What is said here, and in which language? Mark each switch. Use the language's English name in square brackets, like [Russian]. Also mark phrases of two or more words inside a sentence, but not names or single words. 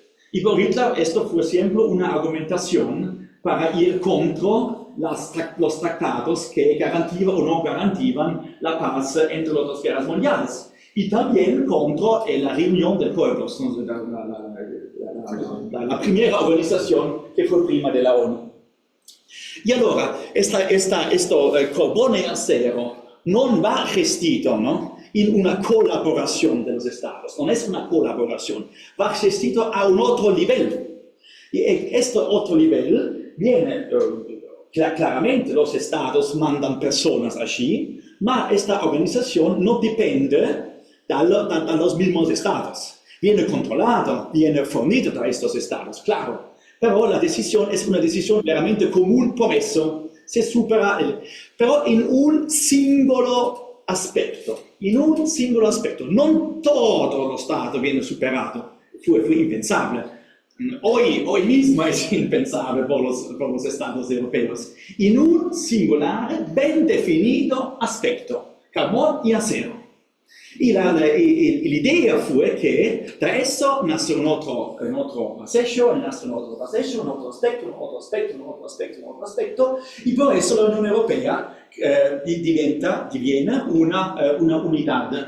[Spanish] Y por Hitler esto fue siempre una argumentación para ir contra los tratados que garantiban o no garantiban la paz entre las 2 guerras mundiales. Y también contra la reunión de pueblos, la primera organización que fue prima de la ONU. Y allora, esto carbone y acero [Italian] non va gestito, [Spanish] ¿no?, [Italian] in una collaborazione [Spanish] de los estados, non es una colaboración, [Italian] va gestito [Spanish] a un otro nivel. Y este otro nivel viene, claramente los estados mandan personas allí, ma esta organización no depende de los mismos estados. viene controlado, [Italian] viene fornito da [Spanish] estos estados, claro. Pero la decisión es una decisión veramente común, por eso se supera, pero en un [Italian] singolo aspetto, [Spanish] non todo lo [Italian] Stato viene superato, [Spanish] fue impensable. Hoy mismo es impensable por los Estados europeos, en un singular, bien definido aspecto, carbón y acero. Y la idea fue que de eso nace un otro proceso, nace un otro proceso, un otro aspecto, y por eso la Unión Europea diviene una unidad.